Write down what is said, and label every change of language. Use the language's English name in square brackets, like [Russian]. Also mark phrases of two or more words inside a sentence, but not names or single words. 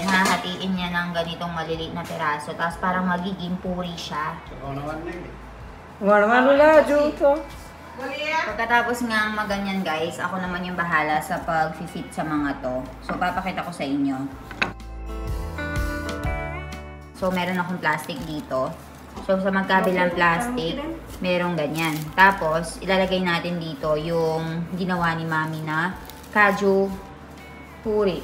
[Filipino] Hahatiin niya ng ganitong maliliit na piraso. Tapos parang magiging puri siya. [Gujarati] વણવાનું લાજુ તો. [Filipino] Pagkatapos nga maganyan guys, ako naman yung bahala sa pag-fit sa mga to. So papakita ko sa inyo. So meron akong plastic dito. So sa magkabilang plastic, merong ganyan. Tapos ilalagay natin dito yung ginawa ni Mami na kaju puri.